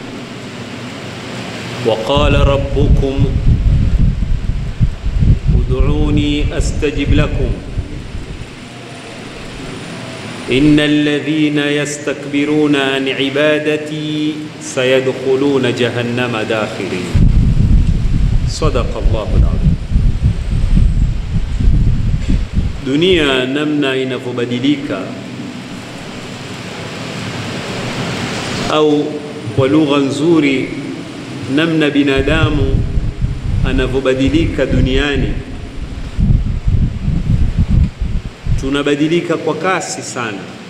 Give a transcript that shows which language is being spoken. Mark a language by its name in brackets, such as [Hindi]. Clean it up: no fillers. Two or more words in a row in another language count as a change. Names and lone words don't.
[Arabic] وقال ربكم ادعوني أستجب لكم إن الذين يستكبرون عن عبادتي سيدخلون جهنم داخرين. صدق الله العظيم. [Swahili] Dunia namna inavyobadilika, au kwa lugha nzuri, namna binadamu anavyobadilika duniani, tunabadilika kwa kasi sana.